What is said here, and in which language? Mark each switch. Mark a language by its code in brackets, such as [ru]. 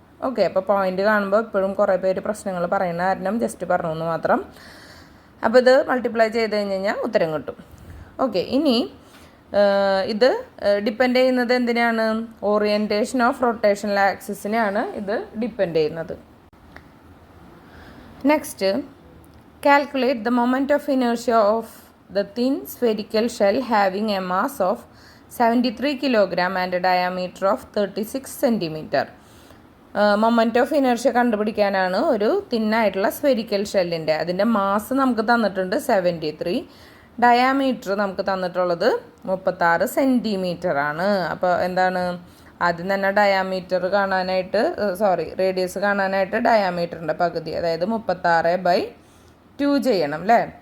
[ml] Okay, അപ്പോൾ point കാണുമ്പോൾ ഇപ്പോഴും കുറേ പേര് പ്രശ്നങ്ങൾ പറയുന്ന കാരണം ജസ്റ്റ് പറഞ്ഞു എന്ന് മാത്രം. അപ്പോൾ ഇത് മൾട്ടിപ്ലൈ ചെയ്ത് കഴിഞ്ഞാൽ ഉത്തരം കിട്ടും. ഓക്കെ, ഇനി ഇത് ഡിപ്പെൻഡ് ചെയ്യുന്നത് എന്തിനാണ്, ഓറിയൻറ്റേഷൻ ഓഫ് റൊട്ടേഷണൽ ആക്സിസിനെയാണ് ഇത് ഡിപ്പെൻഡ് ചെയ്യുന്നത്. [en] Next, calculate the moment of inertia of the thin spherical shell having a mass of 73 kg and a diameter of 36 cm. [ml] Moment of inertia കണ്ടുപിടിക്കാനാണ് ഒരു തിന്നായിട്ടുള്ള സ്ഫെരിക്കൽ ഷെല്ലിൻ്റെ. അതിൻ്റെ mass നമുക്ക് തന്നിട്ടുണ്ട് 73, diameter നമുക്ക് തന്നിട്ടുള്ളത് 36 centimetre ആണ്. അപ്പോൾ എന്താണ്, ആദ്യം തന്നെ ഡയാമീറ്റർ കാണാനായിട്ട് റേഡിയസ് കാണാനായിട്ട് ഡയാമീറ്ററിൻ്റെ പകുതി, അതായത് 36/2 ചെയ്യണം അല്ലേ.